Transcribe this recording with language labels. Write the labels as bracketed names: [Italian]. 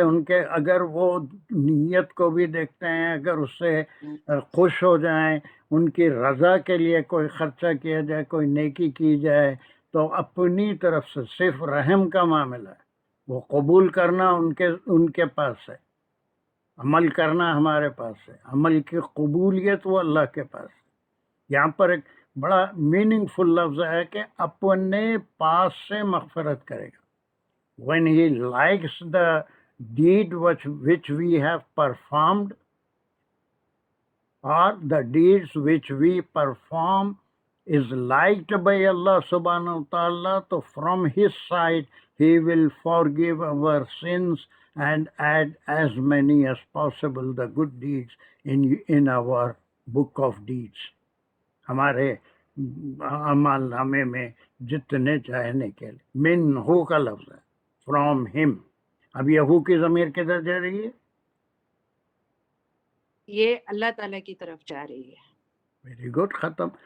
[Urdu] ان کے اگر وہ نیت کو بھی دیکھتے ہیں, اگر اس سے خوش ہو جائیں, ان کی رضا کے لیے کوئی خرچہ کیا جائے, کوئی نیکی کی جائے, تو اپنی طرف سے صرف رحم کا معاملہ ہے. وہ قبول کرنا ان کے پاس ہے, عمل کرنا ہمارے پاس ہے. عمل کی قبولیت وہ اللہ کے پاس ہے. یہاں پر ایک بڑا میننگ فل لفظ ہے کہ اپنے پاس سے مغفرت کرے گا. [English] When he likes the deed which we have performed, or the deeds which we perform is liked by Allah subhanahu wa ta'ala, so from his side he will forgive our sins and add as many as possible the good deeds in our book of deeds. [Urdu] ہمارے اعمال نامے میں جتنے چاہنے کے لیے. من ہو کا لفظ ہے, [English] From ہم. [Urdu] اب یہو کی ضمیر کدھر جا رہی ہے؟ یہ اللہ تعالیٰ کی طرف جا رہی ہے. Very good. ختم.